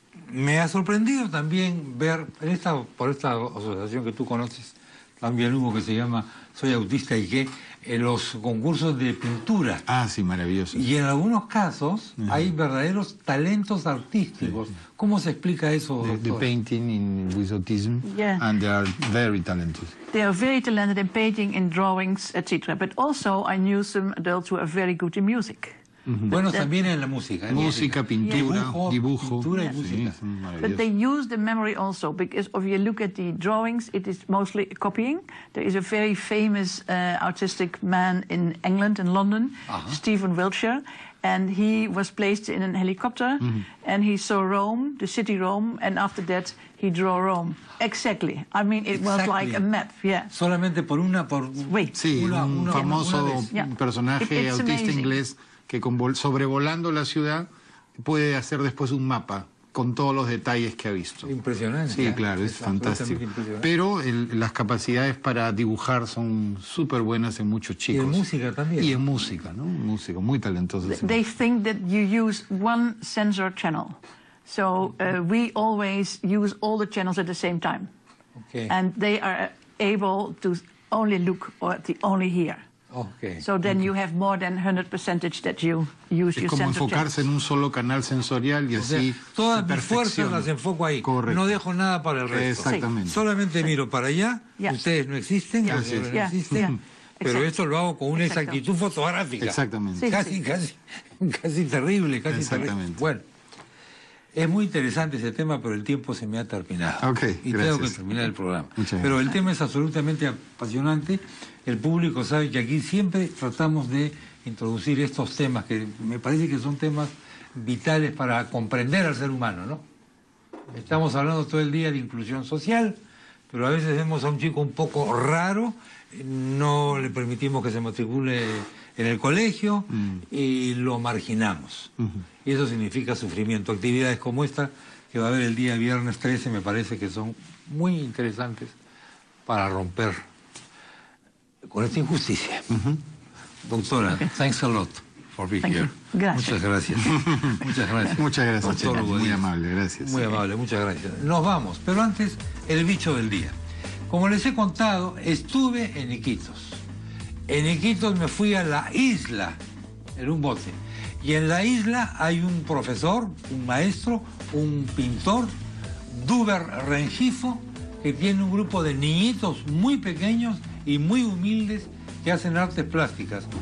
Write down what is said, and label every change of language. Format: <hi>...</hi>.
<es>Me ha sorprendido también ver, por esta asociación que tú conoces, también hubo que se llama Soy Autista y que los concursos de pintura. Ah, sí, maravilloso. Y en algunos casos hay verdaderos talentos artísticos. ¿Cómo se explica eso, doctor?</es> <en>The painting with autism, and they are very talented. They are very talented in painting, in drawings, etc. But also I knew some adults who are very good in music.</en> <es>Bueno, también en la música. Música, pintura, dibujo. Pintura y música.</es> <en>But they use the memory also, because if you look at the drawings, it is mostly copying. There is a very famous artistic man in England, in London, Stephen Wiltshire, and he was placed in a helicopter, and he saw Rome, the city Rome, and after that he drew Rome. Exactly. I mean, it was like a map,</en> <es>Solamente por una... Sí, un famoso personaje autista inglés que sobrevolando la ciudad puede hacer después un mapa con todos los detalles que ha visto. Impresionante. Sí, claro, es fantástico. Pero las capacidades para dibujar son súper buenas en muchos chicos. Y en música también. Y en música, ¿no? Música, muy talentosos.</es> <en>They think that you use one sensor channel. So we always use all the channels at the same time. And they are able to only look or only hear. Okay. So then you have more than 100% that you use your</en> <es>Es como enfocarse en un solo canal sensorial y así todas mis fuerzas las enfoco ahí. Correcto. No dejo nada para el resto. Exactamente. Sí. Solamente miro para allá, ustedes no existen, no existen, pero esto lo hago con una exactitud fotográfica. Exactamente. Casi terrible, casi terrible. Bueno, es muy interesante ese tema, pero el tiempo se me ha terminado. Y tengo que terminar el programa. Pero el tema es absolutamente apasionante. El público sabe que aquí siempre tratamos de introducir estos temas que me parece que son temas vitales para comprender al ser humano, ¿no? Estamos hablando todo el día de inclusión social, pero a veces vemos a un chico un poco raro, no le permitimos que se matricule en el colegio y lo marginamos. Y eso significa sufrimiento. Actividades como esta que va a haber el día viernes 13 me parece que son muy interesantes para romper con esta injusticia.</es> <en>Doctora, thanks a lot for being here.</en> <es>Gracias. Muchas gracias. Muchas gracias. Muchas gracias. Doctor, muy amable, gracias. Muy amable, muchas gracias. Nos vamos, pero antes, el bicho del día. Como les he contado, estuve en Iquitos. En Iquitos me fui a la isla, en un bote. Y en la isla hay un profesor, un maestro, un pintor, Duber Rengifo, que tiene un grupo de niñitos muy pequeños y muy humildes que hacen artes plásticas.</es>